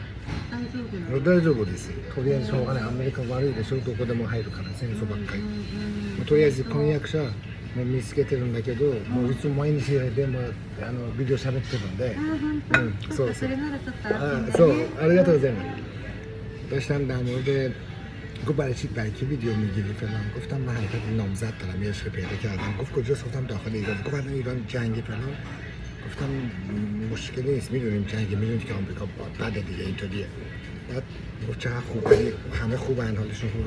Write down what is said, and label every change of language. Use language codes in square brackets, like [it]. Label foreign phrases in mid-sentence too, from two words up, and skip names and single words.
[ja] 大丈夫です。とりあえずしょうがない。アメリカ悪いでしょ。どこでも入るから戦争ばっかり。とりあえず婚約者も見つけてるんだけど、もういつも毎日でもビデオ喋ってるんで。そうそう。そう、ありがとうございます。 [fa] داشتم در مورد گفت برای چی برکی ویدیو میگیری فلان، گفتم من حقیقت نامزد دارم، یه عشق پیدا کردم. گفت کجاست؟ گفتم داخل ایران. گفت الان ایران جنگی فلان. گفتم مشکلی نیست، میدونیم جنگی، میدونیم که آمریکا بده دیگه، اینطوریه. بعد گفت چقدر خوبه، همه خوبن، حالشون خوبه.